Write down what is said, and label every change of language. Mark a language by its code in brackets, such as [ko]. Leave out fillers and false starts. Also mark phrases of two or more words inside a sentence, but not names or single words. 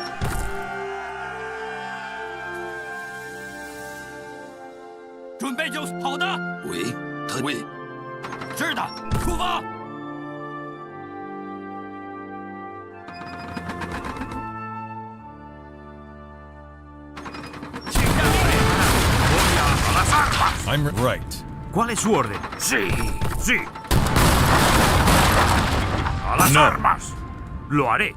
[zh] 准备就好的。 [fr] Oui, oui. [zh] 是的，出发。请下命令。 [en] I'm right. [es] ¿Cuál es su orden? Sí, sí. A las armas. Lo haré.